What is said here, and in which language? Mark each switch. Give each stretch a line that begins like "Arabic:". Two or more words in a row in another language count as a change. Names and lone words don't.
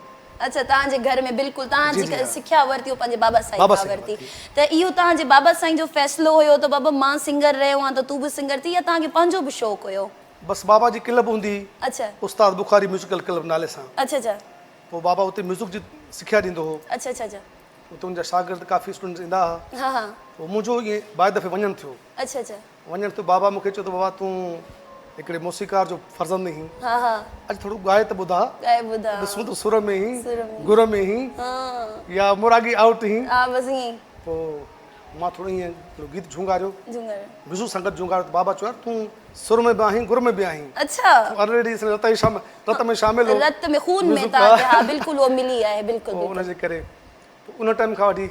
Sindhi: अच्छा तव्हांजे घर में बिल्कुलु तव्हां जी, जी, जेका हा। सिख्या वरिती पंहिंजे बाबा साईं बाबा खां साईं वरिती वरिती। त इहो तव्हांजे बाबा साईं जो फ़ैसिलो हुयो त बाबा मां सिंगर रहियो आहियां त तूं बि सिंगर थी या तव्हांखे पंहिंजो बि शौक़ु हुयो? बसि बाबा जी क्लब हूंदी हुई, अच्छा उस्ताद बुखारी म्यूज़िकल क्लब नाले सां। अच्छा अच्छा पोइ बाबा उते म्यूज़िक जी सिख्या ॾींदो हो। अच्छा अच्छा अच्छा उते मुंहिंजा शागिर्द काफ़ी स्टूडेंट्स ईंदा हुआ। हाँ हाँ पोइ मुंहिंजो ईअं बाए दफ़े वञणु थियो। अच्छा अच्छा वञणु थियो बाबा मूंखे चयो त बाबा तूं हिकिड़े मौसीकार जो फर्ज़ंद ही, हाँ हाँ अॼु थोरो ॻाए त ॿुधा, ॻाए ॿुधा ॾिसूं त सुर में ई, सुर में। गुर में ई हाँ या मुरागी आउट ही। हा बसि ईअं ई पोइ मां थोरो ईअं थोरो गीत झुंगारियो, झूमर बिज़ू संगत झुंगारियो त बाबा चयो यार तूं सुर में बि आहीं, गुर में बि आहीं, अच्छा ऑलरेडी रत में शामिल हो। रत में खून में म्यूज़िक तव्हांखे हा बिल्कुलु उहो मिली आहे बिल्कुलु पोइ बिल्कुलु उनजे करे उन टाइम खां वठी